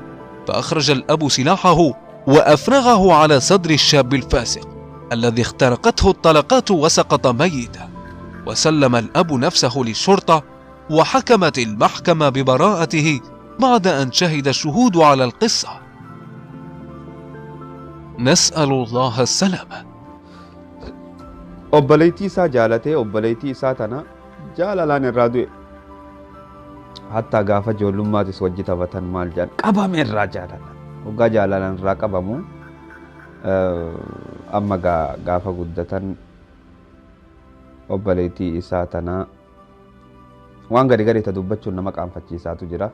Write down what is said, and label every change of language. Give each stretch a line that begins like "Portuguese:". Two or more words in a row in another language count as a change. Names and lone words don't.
Arabic: فأخرج الأب سلاحه وأفرغه على صدر الشاب الفاسق الذي اخترقته الطلقات وسقط ميتا. وسلم الأب نفسه للشرطة، وحكمت المحكمة ببراءته بعد أن شهد الشهود على القصة. نسأل الله السلامة.
Oromo: obboleettii isaa jaalatee obboleettii isaa tana jaalalaan irraa du'e. Hatta gaafa ijoollummaattis wajji taphatan maal jedhan qabame irraa jaalala. Hoggaa jaalalaan irraa qabamu amma gaafa guddatan obboleettii isaa tana waan gadi gadi ta dubbachuun nama qaanfachiisaatu jira.